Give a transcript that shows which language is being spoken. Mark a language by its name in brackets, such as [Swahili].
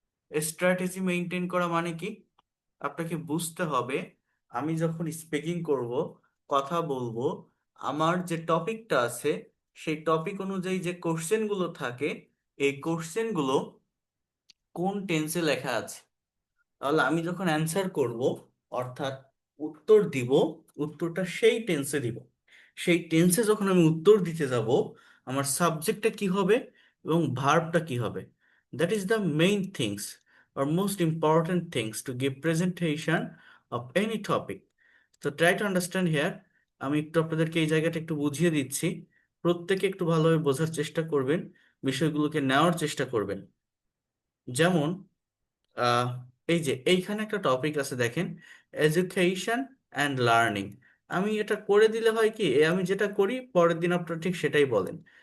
[Bangla] Strategy maintain করা মানে কি? আপনাকে বুঝতে হবে আমি যখন স্পিকিং করব, কথা বলবো, আমার যে টপিকটা আছে সেই টপিক অনুযায়ী যে কোশ্চেনগুলো থাকে, এই কোশ্চেনগুলো কোন টেন্সে লেখা আছে। তাহলে আমি যখন অ্যান্সার করব, অর্থাৎ উত্তর দিব, উত্তরটা সেই টেন্সে দিব। সেই টেন্সে যখন আমি উত্তর দিতে যাব, আমার সাবজেক্টটা কি হবে এবং ভার্বটা কি হবে। [English] That is the main things or most important things to give presentation of any topic. So try to understand here. [Bangla] আমি একটু আপনাদেরকে এই জায়গাটা একটু বুঝিয়ে দিচ্ছি, প্রত্যেকে একটু ভালোভাবে বোঝার চেষ্টা করবেন, বিষয়গুলোকে নেওয়ার চেষ্টা করবেন। যেমন আহ এই যে এইখানে একটা টপিক আছে দেখেন, এডুকেশন অ্যান্ড লার্নিং। আমি এটা করে দিলে হয় কি, আমি যেটা করি পরের দিন আপনারা ঠিক সেটাই বলেন।